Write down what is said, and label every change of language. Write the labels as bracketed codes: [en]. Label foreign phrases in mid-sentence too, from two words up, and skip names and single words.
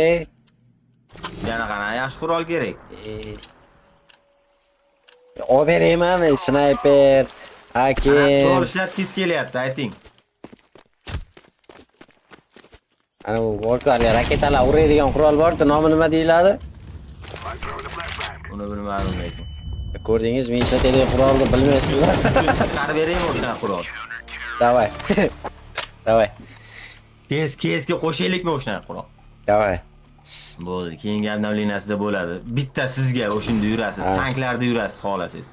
[uz] Yana qana yaxshi qurol kerak. Olib beraymi? Snayper, AK. To'g'ri ishlab tez kelyapti, ayting. Ana bu vorkali raketalar uradigan qurol bor-da, nomi nima deyiladi? [en] I'm throwing a flashbang. [uz] Uni bilmadim lekin. Ko'rdingiz, men ishlatadigan qurolni bilmaysizlar. Chiqarib beraymi o'sha qurol? Davay. Davay. KSga qo'shaylikmi o'sha qurol? Davay. Bo'ldi, keyingi обновлениясida bo'ladi. Bitta sizga o'shunda yurasiz, tanklarda yurasiz xohlasangiz.